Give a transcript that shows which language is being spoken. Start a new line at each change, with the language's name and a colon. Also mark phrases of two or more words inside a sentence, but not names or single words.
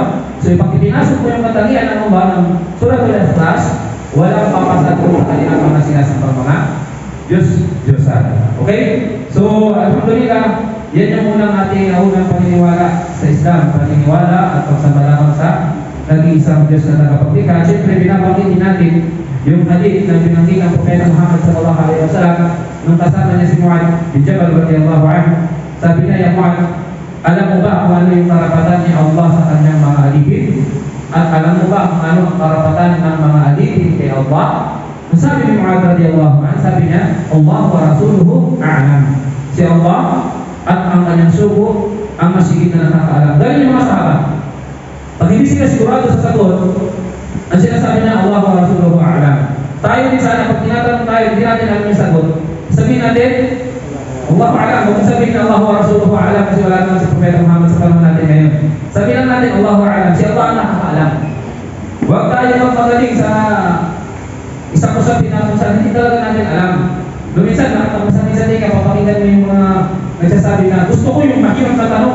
Filipino: So, pag ipinasok mo yung katangian ng Allah ng Surah Al-Ikhlas, walang papasag kung sa kanilang mga sinasambang mga Diyos-Diyosan. Okay? So, alhamdulillah, yan yung unang ating unang paniniwala sa Islam, paniniwala at pagsabalamang sa nag-iisang Diyos na tagapaglikha. Siyempre, binabanggit din natin yung hadith na binanggit ng Propeta Muhammad
Arabic: صلى الله عليه وسلم
Filipino: nung kasama niya si Mu'adh bin Jabal
Arabic: رضي الله عنه.
Filipino: Sabi niya, "Ya Mu'adh, alam mo ba kung ano yung karapatan ni Allah sa kanyang mga alipin? At alam mo ba kung ano ang karapatan ng mga alipin kay Allah?" Sabi ni Mu'adh
Arabic: رضي الله عنه,
Filipino: sabi niya,
Arabic: "الله ورسوله أعلم."
Filipino: Si Allah at ang kanyang sugo ang masigit na nakakaalam. Dahil yung mga sahabat, pag hindi sila sigurado sa sagot, ang sinasabi niya,
Arabic: الله ورسوله أعلم.
Filipino: Tayo din sana, pag tinatanong tayo, hindi natin alam yung sagot. Sabihin natin,
Arabic: الله أعلم.
Filipino: Huwag sabihin na
Arabic: الله ورسوله أعلم
Filipino: kasi wala naman si Propeta Muhammad sa panahon natin ngayon. Sabihin lang natin,
Arabic: الله أعلم.
Filipino: Si Allah ang nakakaalam. Huwag tayo magpagaling sa isang usapin na kung saan hindi talaga natin alam. Lumisan, minsan ka, papakinggan mo yung mga nagsasabi na gusto ko yung mahirap na tanong.